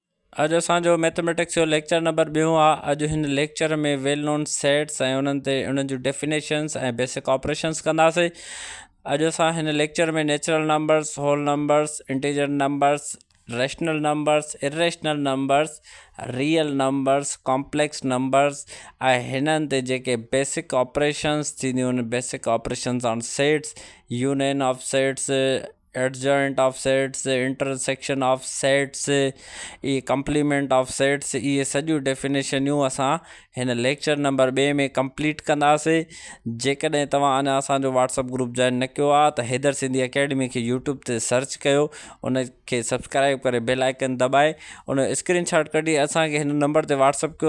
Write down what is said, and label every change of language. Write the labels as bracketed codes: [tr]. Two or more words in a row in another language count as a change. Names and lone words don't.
[sd] अॼु असांजो मैथमेटिक्स जो [en] लेक्चर नंबर [sd] 2 आहे। अॼु हिन लेक्चर में [en] वेल नोन सेट्स [sd] ऐं उन्हनि ते उन्हनि जूं डेफिनेशन्स ऐं [en] बेसिक ऑपरेशन्स [sd] कंदासीं। अॼु असां हिन लेक्चर में [en] natural numbers, whole numbers, integer numbers, rational numbers, irrational numbers, real numbers, complex numbers [sd] ऐं हिननि ते जेके [en] बेसिक ऑपरेशन्स [sd] थींदियूं आहिनि, [en] basic operations, basic operations on sets, union of sets, adjoint of sets, intersection of sets, the complement of sets, [sd] ये सॼियूं डेफिनेशनियूं असां हिन [en] लेक्चर नंबर [sd] 2 में कंप्लीट कंदासीं। जेकॾहिं तव्हां अञा असांजो [en] व्हाट्सअप ग्रुप [sd] जॉइन न कयो आहे त हैदर सिंधी अकेडमी खे यूट्यूब ते सर्च कयो, उनखे सब्सक्राइब करे [en] बेल आइकन [sd] दॿाए उन स्क्रीनशॉट कढी असांखे हिन नंबर ते व्हाट्सअप कयो।